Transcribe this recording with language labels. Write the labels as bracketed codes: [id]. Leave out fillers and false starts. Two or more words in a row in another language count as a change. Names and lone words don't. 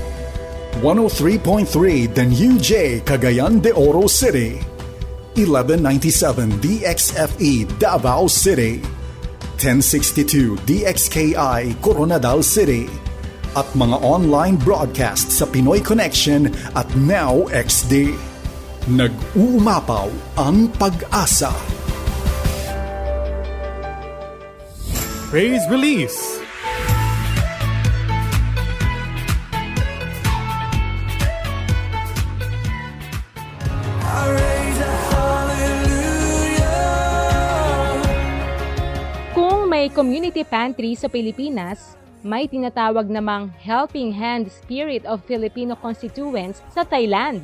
[tl] 103.3 The New J Cagayan de Oro City, 1197 DXFE Davao City, 1062 DXKI Coronadal City, at mga online broadcast sa Pinoy Connection at Now XD. Nag-uumapaw ang pag-asa. Praise Release. Kung may [en] community pantry [tl] sa Pilipinas, may tinatawag namang Helping Hand Spirit of Filipino Constituents sa Thailand.